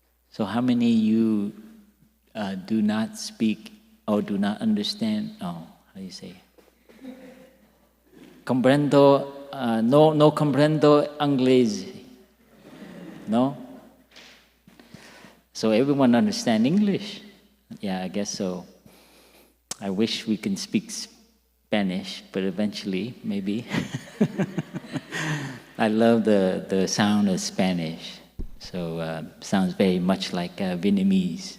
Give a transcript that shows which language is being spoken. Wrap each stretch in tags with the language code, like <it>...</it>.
<en>So how many of you do not speak or do not understand? Oh, how do you say?</en> <es>Comprendo, no comprendo inglés.</es> <en>No? So everyone understand English? Yeah, I guess so. I wish we can speak Spanish, but eventually, maybe. I love the sound of Spanish. So sounds very much like Vietnamese.</en>